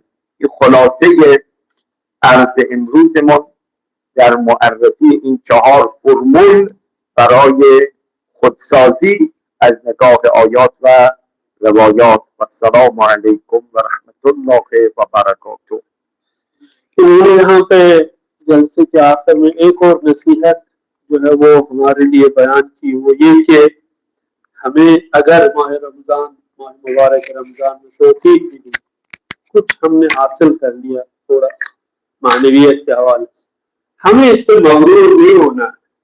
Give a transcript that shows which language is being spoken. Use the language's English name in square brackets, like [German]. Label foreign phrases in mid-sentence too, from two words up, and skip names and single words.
[Persian] این خلاصه عرض امروزمون در معرفی این 4 فرمول برای خودسازی از نگاه آیات و روایات. [Arabic] و السلام علیکم و رحمت الله و برکاته. [Hindi] उन्होंने यहाँ पे जलसे के आखिर में एक और नसीहत जो है वो हमारे लिए बयान की, वो ये कि हमें अगर माह रमज़ान माह मुबारक रमज़ान में तौफीक मिली, कुछ हमने हासिल कर लिया थोड़ा मानवियत के हवाले से, हमें इस पर मगरूर नहीं होना है